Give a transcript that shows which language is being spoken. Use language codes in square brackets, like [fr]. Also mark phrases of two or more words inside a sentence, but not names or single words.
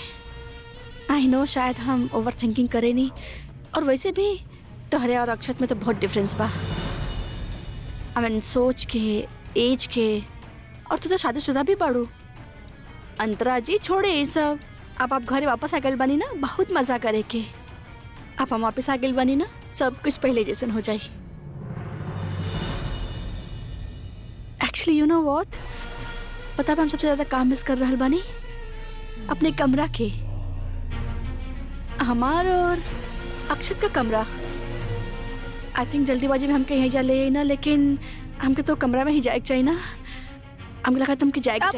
[en] I know [bho] शायद हम ओवर थिंकिंग करे नहीं, और वैसे भी तोहरे और अक्षत में तो बहुत डिफरेंस बा। [en] I mean [bho] सोच के, एज के, और तू तो शादीशुदा भी बाड़ू। अंतरा जी छोड़े ये सब, अब आप घरे वापस आ गए बनी ना, बहुत मजा करे के। अब हम वापस आ गए बनी ना, सब कुछ पहले जैसन हो जाए। [en] Actually you know what, [bho] पता है हम सबसे ज्यादा काम मिस कर रहे बानी अपने कमरा के, हमार और अक्षत का कमरा। [en] I think [bho] जल्दीबाजी में हमके यहीं जा ले ना, लेकिन हमके तो कमरा में ही जाए चाहिए ना। हमको लगा तुमके जाए चाहिए।